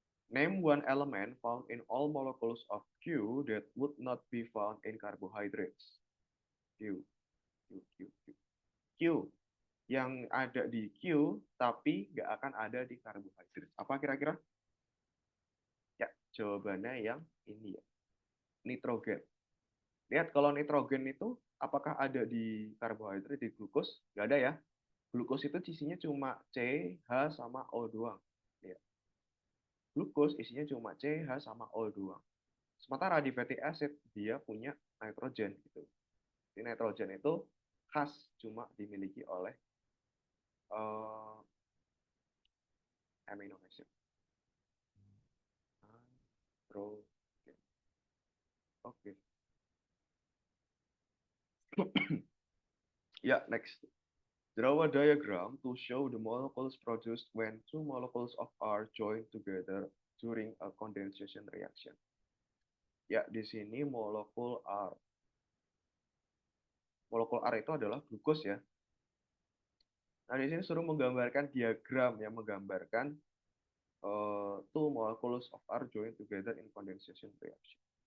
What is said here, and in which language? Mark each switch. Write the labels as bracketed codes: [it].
[en] Name one element found in all molecules of Q that would not be found in carbohydrates. Q, Q. [id] Q yang ada di Q tapi nggak akan ada di karbohidrat. Apa kira-kira? Ya, jawabannya yang ini ya. Nitrogen. Lihat kalau nitrogen itu apakah ada di karbohidrat, di glukos? Nggak ada ya. Glukos itu isinya cuma C, H, sama O doang. Ya. Glukos isinya cuma C, H, sama O doang. Sementara di fatty acid dia punya nitrogen gitu. Di nitrogen itu khas cuma dimiliki oleh amino acid. Nitrogen. Oke. Ya, next. [en] Draw a diagram to show the molecules produced when two molecules of R join together during a condensation reaction. [id] Ya, di sini molekul R. Molekul R itu adalah glukos ya. Nah, di sini suruh menggambarkan diagram yang menggambarkan [en] two molecules of R join together in condensation reaction.